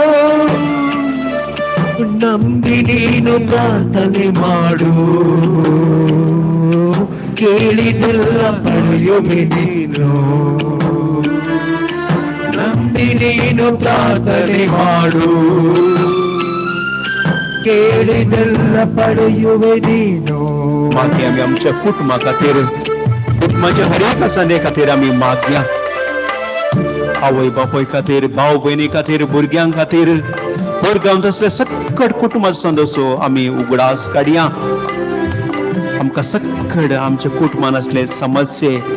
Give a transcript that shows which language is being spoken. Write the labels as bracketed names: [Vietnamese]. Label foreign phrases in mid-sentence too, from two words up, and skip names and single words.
[Kannada] ನಂಬಿ ನೀನು ಪ್ರಾರ್ಥನೆ ಮಾಡು ಕೇಳಿದೆಲ್ಲ ಪಡೆಯುವೆ ನೀನು ನಂಬಿ ನೀನು ಪ್ರಾರ್ಥನೆ ಮಾಡು ಕೇಳಿದೆಲ್ಲ ಪಡೆಯುವೆ ನೀನು [Konkani] मागे आम्ही आमच्या कुटुंबा खातीर कुटुंबाच्या हर एका संदे खातीर आमी मागया आवय बापूय खातीर भाव भयणी खातीर भुरग्यां खातीर भुरगांव तसले सक्कड कुटुंबाचो संदसो आमी उगडास काडया आमकां सक्कड आमच्या कुटुंबान असले समस्ये